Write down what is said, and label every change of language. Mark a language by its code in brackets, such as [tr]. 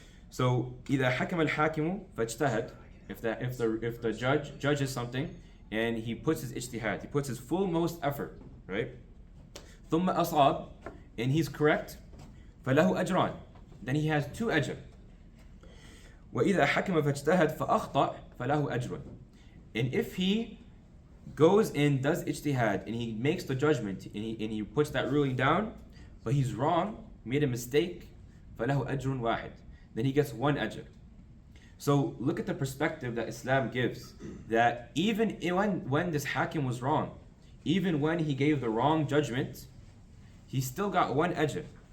[en] So [ar] إذا حكم الحاكم فاجتهد, [en] if the judge judges something and he puts his ijtihad, he puts his full most effort, right? [ar] ثم أصاب, [en] and he's correct, [ar] فله أجران, [en] then he has 2 ajr. [ar] وإذا حكم فاجتهد فأخطأ فله أجر. [en] And if he goes and does ijtihad and he makes the judgment and he puts that ruling down, but he's wrong, made a mistake, [ar] فله أجر واحد, [en] then he gets 1 ajr. So look at the perspective that Islam gives, that even when this hakim was wrong, even when he gave the wrong judgment, he still got 1 ajr.